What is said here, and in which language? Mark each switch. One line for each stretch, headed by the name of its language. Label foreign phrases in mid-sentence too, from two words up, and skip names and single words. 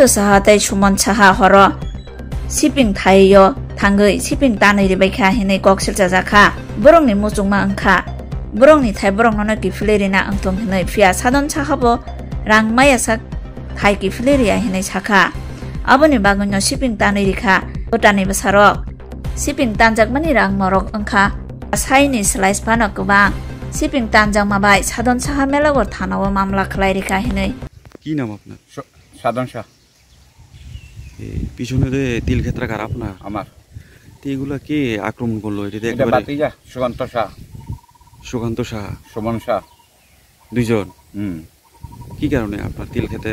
Bodo: साहा तै सुमन साहा हर सिपिं थायो थांगै सिपिं तानै रिबायखा हिनै कक्सिल जाजाखा बरंनि मुजुंमा अंखा बरंनि थाय बरंनो किफिलेरिना अंथं हिनै फिया सादन साहाबो रां मायासा थाय किफिलेरिया हिनै साखा आबोनि बागैनो सिपिं तानै रिखा भुटाननि बसारक सिपिं तानजाक मानि रां मरक अंखा साइनि स्लाइस फानो गोबां सिपिं तानजाक माबाय सादन साहा मेलागर थानाव मामला खलाय रिखा हिनै
Bangla: কি নাম আপনার? সাধন শাহ। পিছনে যে তিল ক্ষেত্রা কার আপনার? আমার। তো এগুলা কে আক্রমণ করলো? এটা এটা একবারে বাতিজা সুকান্ত শাহ, সুকান্ত সাহা সুমন শাহ। দুইজন। হুম। কি কারণে আপনার তিল ক্ষেতে